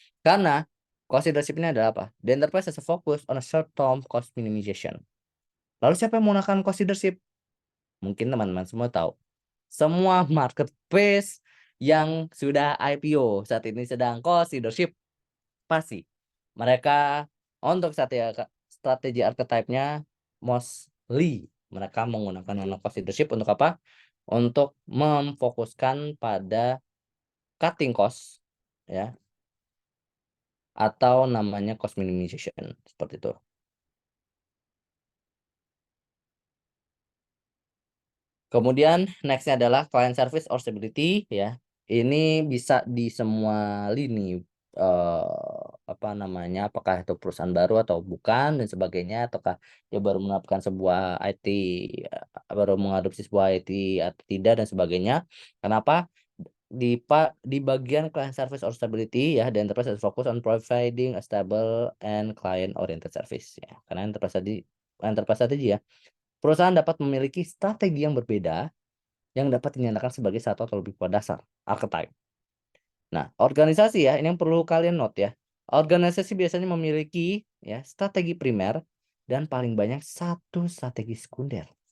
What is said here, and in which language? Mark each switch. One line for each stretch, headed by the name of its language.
Indonesian: Karena cost leadership ini adalah apa?
English: The enterprise has a focus on a short-term cost minimization.
Indonesian: Lalu siapa yang menggunakan cost leadership? Mungkin teman-teman semua tahu. Semua marketplace yang sudah IPO saat ini sedang cost leadership pasti mereka untuk strategi archetype-nya mostly mereka menggunakan cost leadership untuk apa? Untuk memfokuskan pada cutting cost ya atau namanya cost minimization seperti itu. Kemudian nextnya adalah client service or stability ya. Ini bisa di semua lini apa namanya, apakah itu perusahaan baru atau bukan dan sebagainya, ataukah dia baru menerapkan sebuah IT baru mengadopsi sebuah IT atau tidak dan sebagainya. Kenapa? Di bagian
English: client service or stability ya, the enterprise is focus on providing a stable and client oriented service ya.
Indonesian: Karena enterprise strategy ya. Perusahaan dapat memiliki strategi yang berbeda yang dapat dinyatakan sebagai satu atau lebih dasar archetype. Nah, organisasi ya, ini yang perlu kalian note ya. Organisasi biasanya memiliki ya strategi primer dan paling banyak satu strategi sekunder.